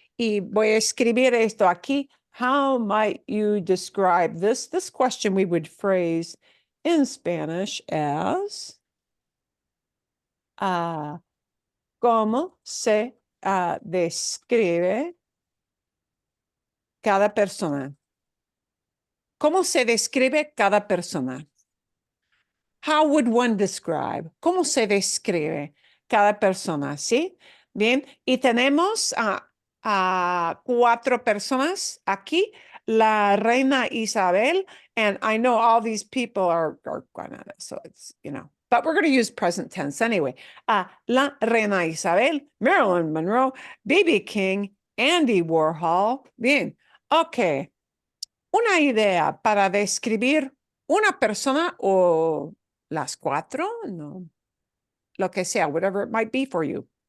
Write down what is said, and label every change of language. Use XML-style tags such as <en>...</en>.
<es>Y voy a escribir esto aquí.</es> <en>How might you describe this? This question we would phrase in Spanish as,</en> <es>¿cómo se describe cada persona? ¿Cómo se describe cada persona?</es> <en>How would one describe?</en> <es>¿Cómo se describe cada persona? ¿Sí? Bien. Y tenemos a 4 personas aquí. La reina Isabel.</es> <en>And I know all these people are Granada, so it's, but we're going to use present tense anyway.</en> <es>La reina Isabel, Marilyn Monroe, B.B. King, Andy Warhol. Bien. Ok. Una idea para describir una persona o las 4, no, lo que sea,</es> <en>whatever it might be for you.</en>